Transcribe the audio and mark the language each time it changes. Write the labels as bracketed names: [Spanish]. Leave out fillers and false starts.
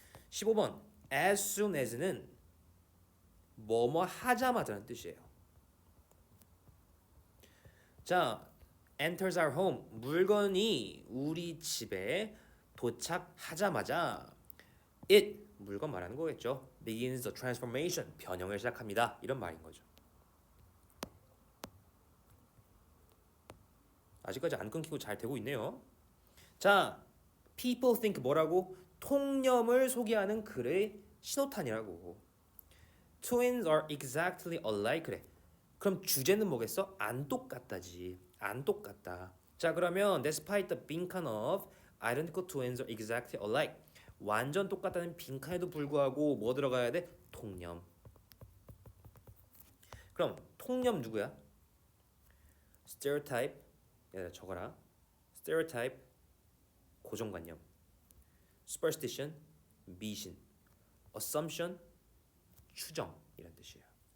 [Korean] 15번 [English] as soon as [Korean] 는 뭐뭐 하자마자라는 뜻이에요. 자, [English] enters our home [Korean] 물건이 우리 집에 도착하자마자 it 물건 말하는 거겠죠. [English] begins the transformation [Korean] 변형을 시작합니다. 이런 말인 거죠. 아직까지 안 끊기고 잘 되고 있네요. 자, [English] people think [Korean] 뭐라고? 통념을 소개하는 글의 신호탄이라고. [English] Twins are exactly alike [Korean] 그래. 그럼 주제는 뭐겠어? 안 똑같다지. 안 똑같다. 자, 그러면 [English] despite the 빈칸 of identical twins are exactly alike. [Korean] 완전 똑같다는 빈칸에도 불구하고 뭐 들어가야 돼? 통념. 그럼 통념 누구야? stereotype 적어라. stereotype 고정관념. superstition 미신. assumption 추정 이런 뜻이에요.